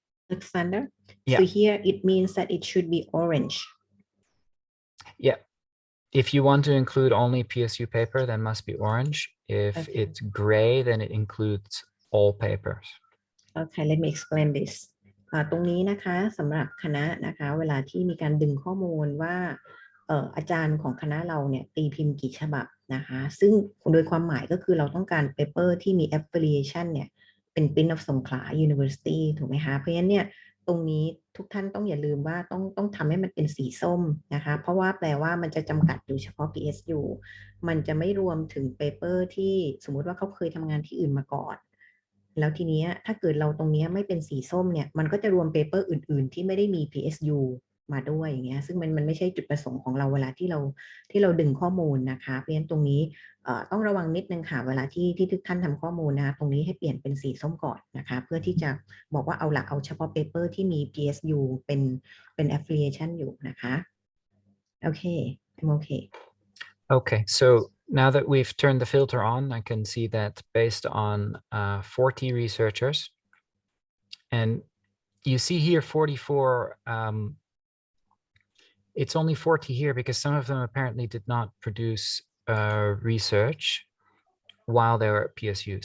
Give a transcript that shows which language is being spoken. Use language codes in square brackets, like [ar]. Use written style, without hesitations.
[en] Alexander, yeah. So here it means that it should be orange. Yeah. If you want to include only PSU paper, then must be orange. If Okay. it's gray, then it includes all papers. Okay, let me explain this. [th] ตรงนี้นะคะสำหรับคณะนะคะเวลาที่มีการดึงข้อมูลว่าอาจารย์ของคณะเราเนี่ยตีพิมพ์กี่ฉบับนะคะซึ่งโดยความหมายก็คือเราต้องการเปเปอร์ที่มี affiliation เนี่ยเป็น Prince of Songkhla University ถูกไหมคะเพราะฉะนั้นเนี่ยตรงนี้ทุกท่านต้องอย่าลืมว่าต้องทำให้มันเป็นสีส้มนะคะเพราะว่าแปลว่ามันจะจำกัดอยู่เฉพาะ PSU มันจะไม่รวมถึงเปเปอร์ที่สมมุติว่าเขาเคยทำงานที่อื่นมาก่อน แล้วทีนี้ถ้าเกิดเราตรงนี้ไม่เป็นสีส้มเนี่ยมันก็จะรวมเปเปอร์อื่นๆที่ไม่ได้มี PSU มาด้วยอย่างเงี้ยซึ่งมันไม่ใช่จุดประสงค์ของเราเวลาที่เราดึงข้อมูลนะคะเพราะฉะนั้นตรงนี้ต้องระวังนิดนึงค่ะเวลาที่ทุกท่านทำข้อมูลนะคะตรงนี้ให้เปลี่ยนเป็นสีส้มก่อนนะคะเพื่อที่จะบอกว่าเอาเฉพาะเปเปอร์ที่มี PSU เป็น affiliation อยู่นะคะโอเค [en] I'm okay. Okay, so now that we've turned the filter on, I can see that based on 40 researchers, and you see here 44, it's only 40 here because some of them apparently did not produce research while they were at PSU.